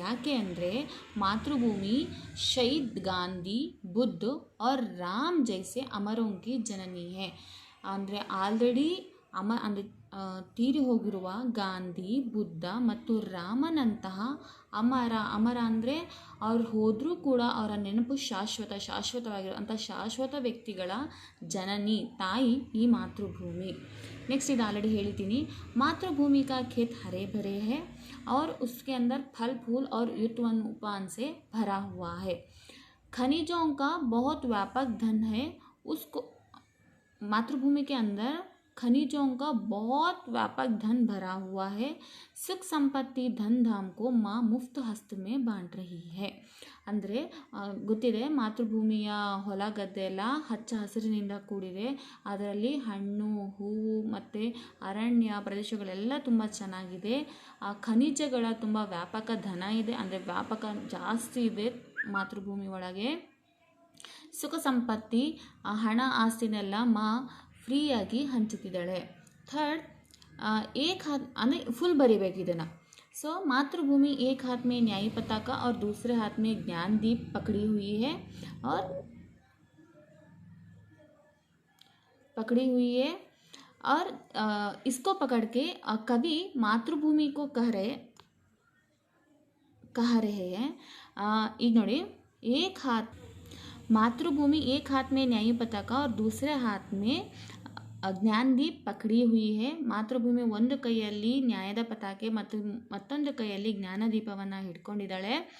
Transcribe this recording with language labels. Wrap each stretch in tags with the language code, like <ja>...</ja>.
<kn>ಯಾಕೆ ಅಂದರೆ</kn> <hi>ಮಾತೃಭೂಮಿ ಶಹೀದ್ ಗಾಂಧಿ, ಬುದ್ಧ और ರಾಮ್ ಜೈಸೆ ಅಮರೋಂ ಕಿ ಜನನಿ ಹೇ</hi> <kn>ಅಂದರೆ ಆಲ್ರೆಡಿ ಅಂದರೆ ತೀರಿ ಹೋಗಿರುವ ಗಾಂಧಿ, ಬುದ್ಧ ಮತ್ತು ರಾಮನಂತಹ ಅಮರ ಅಂದರೆ ಅವ್ರು ಹೋದರೂ ಕೂಡ ಅವರ ನೆನಪು ಶಾಶ್ವತವಾಗಿರುವಂಥ ಶಾಶ್ವತ ವ್ಯಕ್ತಿಗಳ ಜನನಿ ತಾಯಿ ಈ ಮಾತೃಭೂಮಿ. नेक्स्ट, ಇದು ಆಲ್ರೆಡಿ ಹೇಳಿದ್ದೀನಿ.</kn> <hi>मातृभूमि का खेत हरे भरे है और उसके अंदर फल फूल और युतवन उपान से भरा हुआ है. खनिजों का बहुत व्यापक धन है. उसको मातृभूमि के अंदर खनिजों का बहुत व्यापक धन भरा हुआ है. सुख संपत्ति धन धाम को माँ मुफ्त हस्त में बांट रही है.</hi> <kn>ಅಂದರೆ ಗೊತ್ತಿದೆ, ಮಾತೃಭೂಮಿಯ ಹೊಲ ಗದ್ದೆ ಎಲ್ಲ ಹಚ್ಚ ಹಸಿರಿನಿಂದ ಕೂಡಿದೆ. ಅದರಲ್ಲಿ ಹಣ್ಣು, ಹೂವು ಮತ್ತು ಅರಣ್ಯ ಪ್ರದೇಶಗಳೆಲ್ಲ ತುಂಬ ಚೆನ್ನಾಗಿದೆ. ಖನಿಜಗಳ ತುಂಬ ವ್ಯಾಪಕ ಧನ ಇದೆ, ಅಂದರೆ ವ್ಯಾಪಕ ಜಾಸ್ತಿ ಇದೆ ಮಾತೃಭೂಮಿ ಒಳಗೆ. ಸುಖ ಸಂಪತ್ತಿ ಹಣ ಆಸ್ತಿನೆಲ್ಲ ಮಾ ಫ್ರೀಯಾಗಿ ಹಂಚುತ್ತಿದ್ದಾಳೆ. ಥರ್ಡ್, ಏಕ್ ಹಾತ್ ಅಂದರೆ ಫುಲ್ ಬರಿಬೇಕು ಇದನ್ನು.</kn> <hi>सो मातृभूमि एक हाथ में न्यायी पताका और दूसरे हाथ में ज्ञानदीप पकड़ी हुई है और इसको पकड़ के कवि मातृभूमि को कह रहे हैं</hi> <kn>ಈಗ ನೋಡಿ,</kn> <hi>एक हाथ मातृभूमि एक हाथ में न्यायी पताका और दूसरे हाथ में ಜ್ಞಾನದೀಪ್ ಪಕಡಿ ಹುಯಿ ಹೇ.</hi> <kn>ಮಾತೃಭೂಮಿ ಒಂದು ಕೈಯಲ್ಲಿ ನ್ಯಾಯದ ಪತಾಕೆ ಮತ್ತು ಮತ್ತೊಂದು ಕೈಯಲ್ಲಿ ಜ್ಞಾನದೀಪವನ್ನು ಹಿಡ್ಕೊಂಡಿದ್ದಾಳೆ.</kn>